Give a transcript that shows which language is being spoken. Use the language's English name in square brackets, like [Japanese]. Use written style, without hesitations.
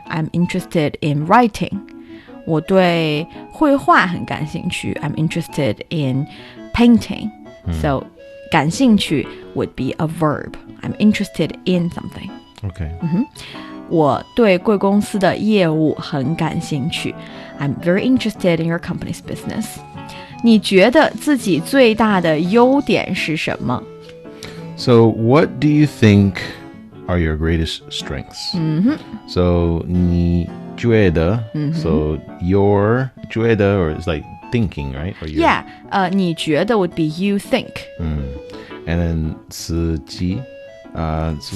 [English] I'm interested in writing. [Chinese] 我对绘画很感兴趣. [English] I'm interested in painting. So 感兴趣 would be a verb. I'm interested in something. Okay. [Chinese] 我对贵公司的业务很感兴趣. [English] I'm very interested in your company's business. [Chinese] 你觉得自己最大的优点是什么? [English] So what do you think are your greatest strengths? So 你觉得 so your 觉得 or it's like thinking, right? Or your, Yeah, 你覺得 would be you think. And then 自己 so